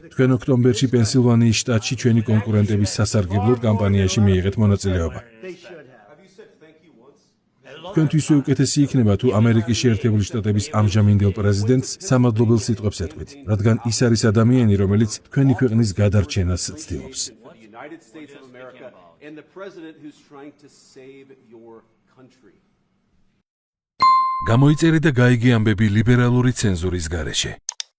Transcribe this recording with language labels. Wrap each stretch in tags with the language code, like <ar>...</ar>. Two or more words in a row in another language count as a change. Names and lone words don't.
<ka>თქვენ ოქტომბერში პენსილვანიის შტატში ჩვენი კონკურენტების სასარგებლოდ კამპანიაში მიიღეთ მონაწილეობა. თქვენთვის უკეთესი იქნება, თუ ამერიკის შეერთებული შტატების ამჟამინდელ პრეზიდენტს სამადლობელ სიტყვებს ეთქვით, რადგან ის არის ადამიანი, რომელიც თქვენი ქვეყნის გადარჩენას ცდილობს.</ka> <en>United States of America and the president who's trying to save your country.</en> <ka>გამოიწერე და გაიგე ამბები ლიბერალური ცენზურის გარეშე.</ka>